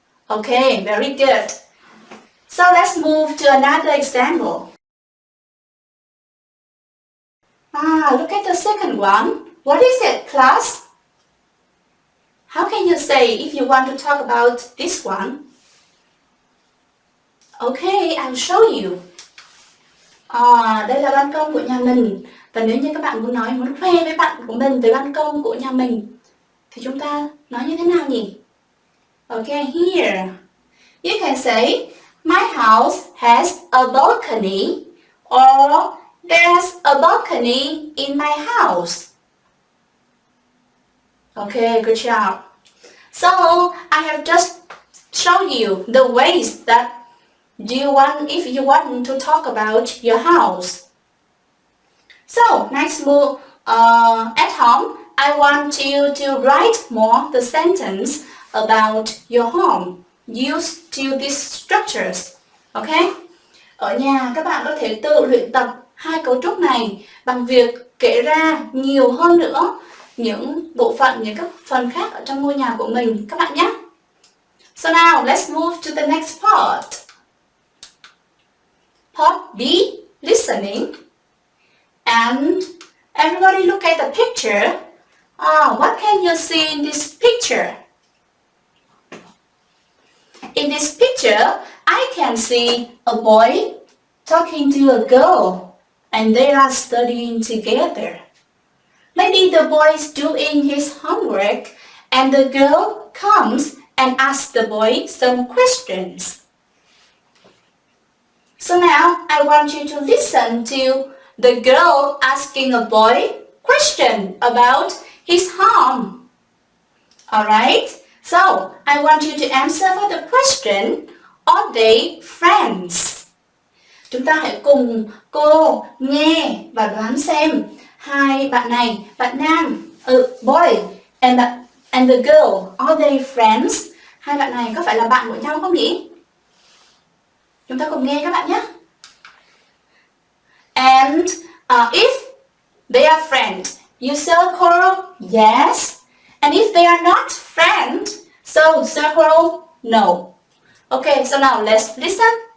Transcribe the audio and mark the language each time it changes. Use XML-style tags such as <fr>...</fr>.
<en>Okay, very good. So let's move to another example. Look at the second one. What is it, class? How can you say if you want to talk about this one? Okay, I'll show you.</en> <vi>Đây là ban công của nhà mình. Và nếu như các bạn muốn khoe với bạn của mình về ban công của nhà mình, thì chúng ta nói như thế nào nhỉ?</vi> <en>Okay, here. You can say, my house has a balcony, or there's a balcony in my house. Okay, good job. So, I have just shown you the ways that if you want to talk about your house. So, next move, at home, I want you to write more the sentence about your home used to these structures. Okay?</en> <vi>Ở nhà các bạn có thể tự luyện tập 2 cấu trúc này bằng việc kể ra nhiều hơn nữa những bộ phận, những các phần khác ở trong ngôi nhà của mình các bạn nhé.</vi> <en>So now, let's move to the next part. Part B, listening. And everybody look at the picture. What can you see in this picture? In this picture, I can see a boy talking to a girl, and they are studying together. Maybe the boy is doing his homework, and the girl comes and asks the boy some questions. So now, I want you to listen to the girl asking a boy question about his home. Alright, so I want you to answer for the question, are they friends?</en> <vi>Chúng ta hãy cùng cô nghe và đoán xem hai bạn này, bạn nam,</vi> <en>boy and the girl, are they friends?</en> <vi>Hai bạn này có phải là bạn của nhau không nhỉ? Chúng ta cùng nghe các bạn nhé.</vi> <en>And if they are friends, you circle yes. And if they are not friends, so circle no. Okay, so now let's listen.</en>